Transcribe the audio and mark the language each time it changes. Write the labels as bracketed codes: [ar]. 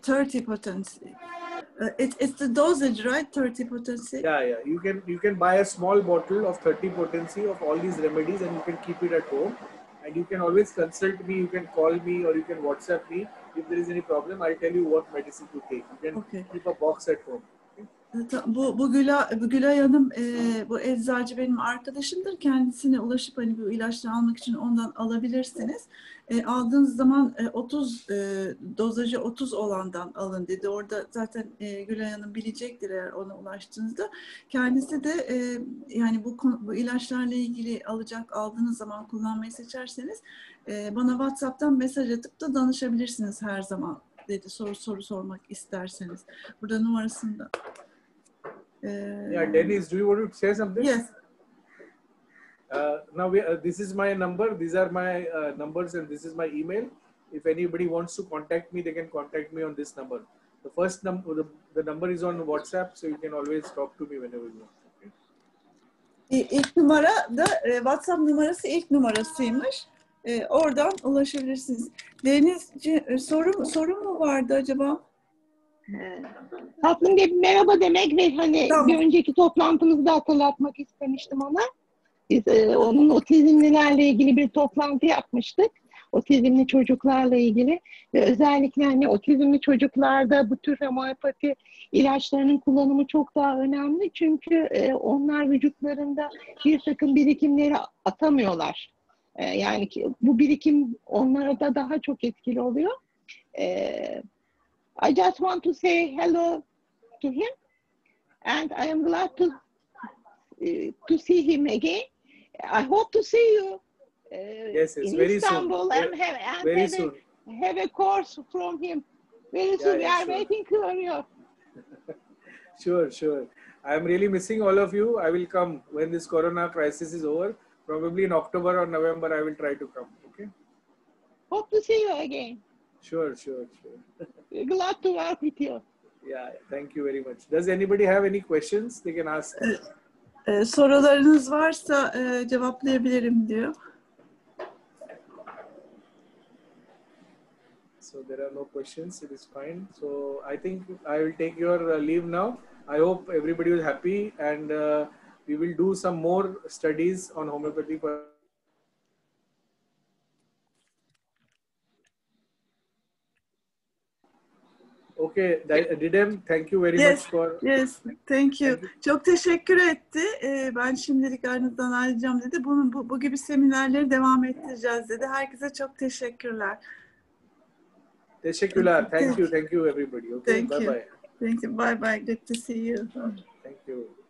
[en] 30 potency. It's the dosage, right? 30 potency. Yeah. You can buy a small bottle of 30 potency of all these remedies, and you can keep it at home. And you can always consult me. You can call me or you can WhatsApp me if there is any problem. I'll tell you what medicine to take. You can keep a box at home. [tr] Bu Gülay Hanım, bu eczacı benim arkadaşımdır. Kendisine ulaşıp hani bu ilaçları almak için ondan alabilirsiniz. Aldığınız zaman 30 dozajı 30 olandan alın dedi. Orada zaten Gülay Hanım bilecektir eğer ona ulaştığınızda. Kendisi de yani bu ilaçlarla ilgili aldığınız zaman kullanmayı seçerseniz bana WhatsApp'tan mesaj atıp da danışabilirsiniz her zaman dedi. Soru sormak isterseniz. Burada numarasında. [en] Yeah, Dennis, do you want to say something? Yes. Now this is my number. These are my numbers, and this is my email. If anybody wants to contact me, they can contact me on this number. The first number, the number is on WhatsApp, so you can always talk to me whenever you want. Okay? [tr] İlk numara da WhatsApp numarası ilk numarasıymış. Oradan ulaşabilirsiniz. Deniz, soru mu vardı acaba? Tatlım bir merhaba demek ve hani Tamam. bir önceki toplantımızda hatırlatmak istemiştim ona. Biz onun otizmlilerle ilgili bir toplantı yapmıştık. Otizmli çocuklarla ilgili ve özellikle hani otizmli çocuklarda bu tür homeopati ilaçlarının kullanımı çok daha önemli. Çünkü onlar vücutlarında bir takım birikimleri atamıyorlar. Yani bu birikim onlara da daha çok etkili oluyor. [en] I just want to say hello to him and I am glad to see him again. I hope to see you Yes, in very Istanbul soon. Very soon. have a course from him. Very soon. We are Sure. waiting for you. Sure. I am really missing all of you. I will come when this corona crisis is over. Probably in October or November, I will try to come. Okay? Hope to see you again. Sure. We're glad to work with you. Yeah, thank you very much. Does anybody have any questions? They can ask. [tr] Sorularınız varsa cevaplayabilirim diyor. [en] So there are no questions. It is fine. So I think I will take your leave now. I hope everybody was happy, and we will do some more studies on homeopathy. Okay, Didem, thank you very much for... Yes, thank you. [tr] Çok teşekkür etti. Ben şimdilik aranızdan ayrılacağım dedi. Bu gibi seminerleri devam ettireceğiz dedi. Herkese çok teşekkürler. Teşekkürler. [en] Thank you everybody. Okay, Thank you. bye. Thank you. Bye. Good to see you. Thank you.